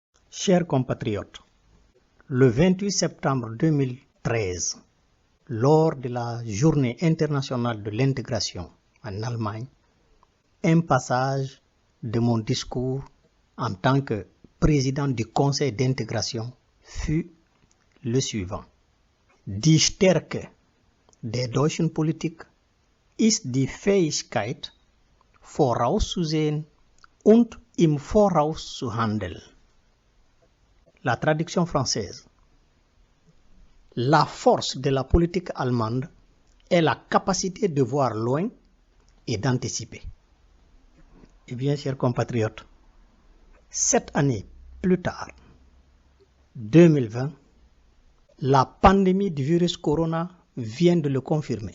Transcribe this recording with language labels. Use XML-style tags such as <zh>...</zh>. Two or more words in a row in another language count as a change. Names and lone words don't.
<fr>Chers compatriotes, le 28 septembre 2013, lors de la Journée internationale de l'intégration en Allemagne, un passage de mon discours en tant que président du Conseil d'intégration fut le suivant.</fr> <de>Die Stärke der deutschen Politik ist die Fähigkeit, vorauszusehen und im Voraus zu handeln.</de> <fr>La traduction française. La force de la politique allemande est la capacité de voir loin et d'anticiper. Eh bien, chers compatriotes, 7 années plus tard, 2020, la pandémie du virus corona vient de le confirmer.</fr>